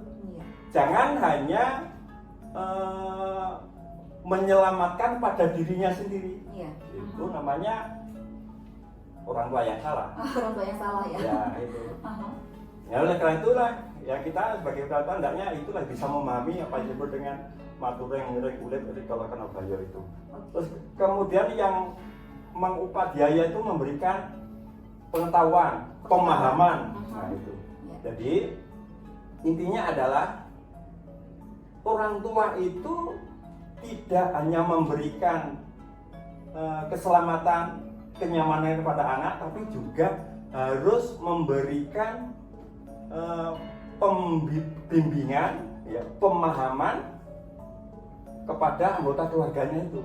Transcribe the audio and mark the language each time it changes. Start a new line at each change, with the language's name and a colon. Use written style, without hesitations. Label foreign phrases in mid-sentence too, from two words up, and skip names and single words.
Indonesian: Jangan hanya menyelamatkan pada dirinya sendiri. Itu namanya orang tua yang salah. Orang tua yang salah ya? Ya itu. Ya oleh karena itulah ya kita sebagai orang tua hendaknya itulah bisa memahami apa yang disebut dengan
Kawi: matureng ulit rikala kenabaya
Indonesian: itu. Terus kemudian yang mengupadhyaya itu memberikan pengetahuan, pemahaman. Nah itu. Jadi intinya adalah orang tua itu tidak hanya memberikan keselamatan, kenyamanan kepada anak, tapi juga harus memberikan pembimbingan, ya, pemahaman kepada anggota keluarganya itu.